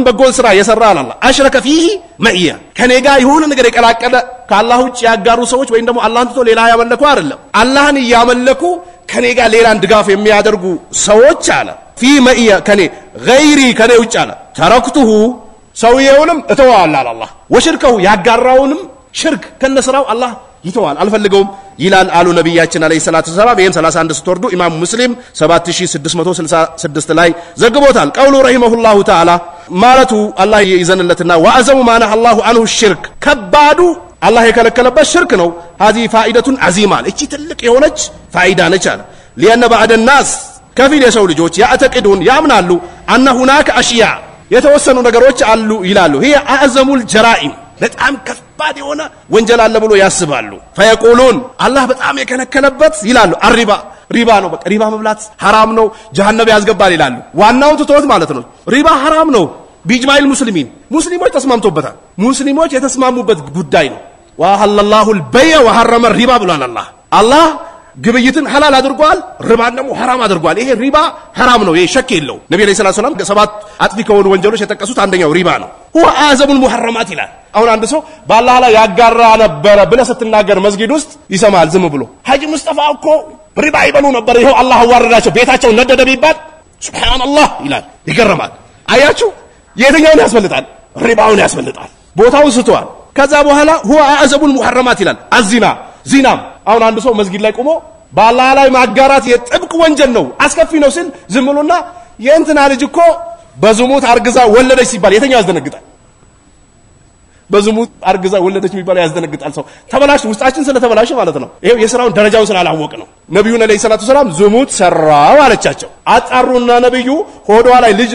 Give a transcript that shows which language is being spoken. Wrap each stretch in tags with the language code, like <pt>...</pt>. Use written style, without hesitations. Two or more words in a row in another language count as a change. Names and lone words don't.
<am>በጎን ስራ የሰራ አላህ</am> <ar>أشرك فيه معي</ar> <am>ከኔ ጋር የሆነ ነገር የቀላቀለ ከአላህ ውጭ ያጋሩ ሰዎች ወይም ደግሞ አላህን ትቶ ሌላ ያመለኩ አይደለም አላህን ያመለኩ ከኔ ጋር ሌላን ድጋፍ የሚያደርጉ ሰዎች አለ</am> <ar>في معي</ar> <am>ከኔ ገይሪ ከኔ ውጭ አለ ተረክቱሁ ሰውየውንም እተዋለሁ አላህ ወሽርከው ያጋራውንም ሽርክ ከነስራው አላህ ይተዋል አልፈልገውም ይላል አሉ ነብያችን</am> <ar>عليه الصلاة والسلام</ar> <am>ይሄን 31 ስትወርዱ ኢማም ሙስሊም 7666 ላይ ዘግቦታል</am> <ar>قوله رحمه الله تعالى</ar> <am>ማለቱ አላህ ይዘንለትና</am> <ar>وأعظم ما نهى الله عنه</ar> <am>ሽርክ ከባዱ አላህ የከለከለበት ሽርክ ነው</am> <ar>هذه فائده عظيمه</ar> <am>እቺ ትልቅ የሆነች ፋይዳ ነች አለ</am> <ar>لان بعد الناس</ar> <am>ከፊል የሰው ልጆች ያዕተቅዱን ያምናሉ አነ</am> <ar>هناك اشياء</ar> <am>የተወሰኑ ነገሮች አሉ ይላሉ</am> <ar>هي اعظم الجرائم</ar> <am>በጣም ከባድ የሆነ ወንጀል አለ ብሎ ያስባሉ فيقولون አላህ በጣም የከለከለበት ይላሉ ሪባ ነው በቃ ሪባ መብላት حرام ነው ጀሃነም ያስገባል ይላሉ ዋናው ትቶት ማለት ነው ሪባ حرام ነው ቢጅማኢል ሙስሊሞች ተስማምቶበታል ሙስሊሞች የተስማሙበት ጉዳይ ነው</am> <ar>وأحل الله البيع وحرم</ar> <am>الربا ብሏል አላህ ግብይትን ሐላል አድርጓል ሪባን ደግሞ حرام አድርጓል ይሄ ሪባ حرام ነው ይሄ ሸክ የለው ነብዩ</am> <ar>صلى الله عليه وسلم</ar> <am>ሰባት አጥፊ ከሆኑ ወንጀሎች የተጠቀሱት አንደኛው ሪባ ነው</am> <ar>هو اعظم المحرمات</ar> <am>ይላል አሁን አንድ ሰው በአላህ ላይ ያጋራ ነበር ብለ ስትናገር መስጊድ ውስጥ ይሰማል ዝም ብሎ ሐጂ ሙስጠፋ እኮ ሪባ ይበሉ ነበር ይሄው አላህ አዋረዳቸው ቤታቸው ነደደ ቢባል ሱብሃንአላህ ይላል ይገረማል አያችሁ የትኛውን ያስፈልጣል ሪባውን ያስፈልጣል ቦታውን ስተዋል ከዛ በኋላ</am> <ar>هو اعظم المحرمات</ar> <am>ይላል ዚናም አሁን አንድ ሰው መስጊድ ላይ ቆሞ በአላህ ላይ ማጋራት የጥብቅ ወንጀል ነው አስከፊ ነው ሲል ዝም ብሎና የእንትና ልጅ እኮ በዝሙት አርግዛ ወለደች ሲባል የትኛው ያስደነግጣል በዝሙት አርግዛ ወለደች የሚባል ያስደነግጣል ሰው ተበላሽ ውስጣችን ስለተበላሽ ማለት ነው ይሄው የሥራውን ደረጃውን ስላላወቅ ነው ነብዩ ነብዩ</am> <ar>صلى الله عليه وسلم</ar> <am>ዝሙት ሰራው አለቻቸው አጣሩና ነብዩ ሆዷ ላይ ልጅ</am>